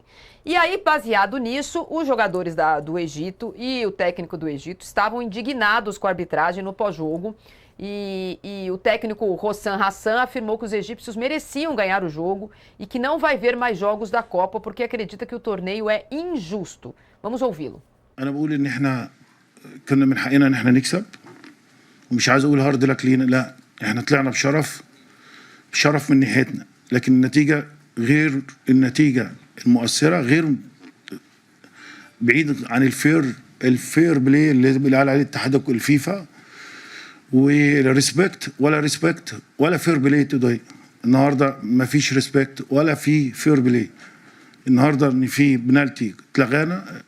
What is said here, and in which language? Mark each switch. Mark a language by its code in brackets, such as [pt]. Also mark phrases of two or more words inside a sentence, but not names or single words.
[pt] E aí, baseado nisso, os jogadores do Egito e o técnico do Egito estavam indignados com a arbitragem no pós-jogo, e o técnico Hossam Hassan afirmou que os egípcios mereciam ganhar o jogo e que não vai ver mais jogos da Copa porque acredita que o torneio é injusto. Vamos ouvi-lo. [ar] أنا بقول إن إحنا كنا من حقنا إن إحنا نكسب ومش عايز أقول [en] hard luck [ar] لينا لا إحنا طلعنا بشرف من ناحيتنا لكن النتيجة غير النتيجة المؤثرة غير بعيد عن [en] the fair play [ar] اللي قال عليه الاتحاد الفيفا وريسبكت ولا [en] fair play today [ar] النهارده ما فيش ريسبكت ولا في [en] fair play [ar] النهارده ان في بنالتي اتلغانا